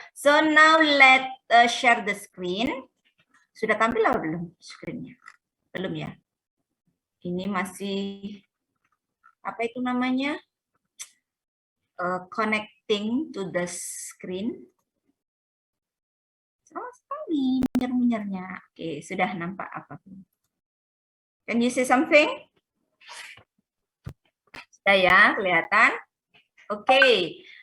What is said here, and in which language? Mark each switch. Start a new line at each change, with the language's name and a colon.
English: So now let's share the screen.
Indonesian: Sudah tampil atau belum screen-nya? Belum ya? Ini masih, apa itu namanya?
English: Connecting to the screen.
Indonesian: Sama sekali, munyer-munyernya. Oke, sudah nampak apa?
English: Can you say something?
Indonesian: Sudah ya, kelihatan? Oke.